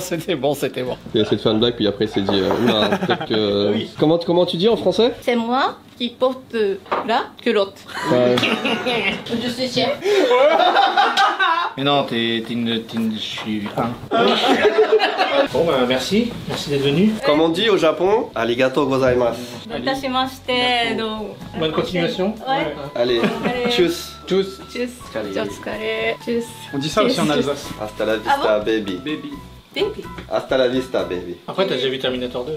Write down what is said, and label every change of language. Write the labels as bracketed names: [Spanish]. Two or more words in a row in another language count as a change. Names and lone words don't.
[French] Il a essayé de faire une blague, puis après il s'est dit oula, peut-être que. Oui. Comment tu dis en français? C'est moi qui porte la culotte. Je suis chef. Mais non, t'es une. Je suis. Bon, bah merci d'être venu. Comme on dit au Japon, [Japanese] ありがとうございます. [French] Bonne continuation. Ouais. Allez, tchuss. Tchuss. Tchuss. Tchuss. On dit ça aussi en Alsace. [Spanish] Hasta la vista, baby. Baby. Hasta la vista, baby. [French] Après, t'as déjà vu Terminator 2